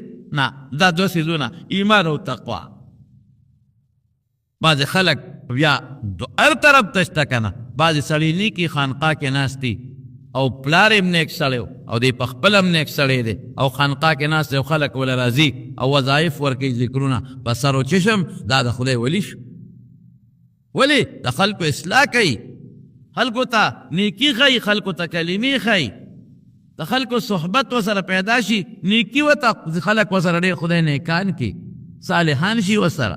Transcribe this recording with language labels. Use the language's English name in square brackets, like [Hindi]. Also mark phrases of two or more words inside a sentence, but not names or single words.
[Pashto] نه، دا دوه څیزونه ایمان او تقوا. بعضې خلک بیا هر طرف ته شته که نه، بعضې سړي نیکي خانقاه کې ناست دي او پلار هم نیک سړی او دی په خپل هم نیک سړی دی او خانقاه کې ناست دی او خلک وله راځي او وظایف ورکوي، ذکرونه په سر و چشم، دا د خدای ولی شو. ولی د خلکو اصلاح کوي، خلکو ته نیکی ښیي، خلکو ته کلمې ښیي، د خلکو صحبت ورسره پیدا شي، نیکي ورته خلک ورسره ډېر خدای نیکان کړي، صالحان شي ورسره.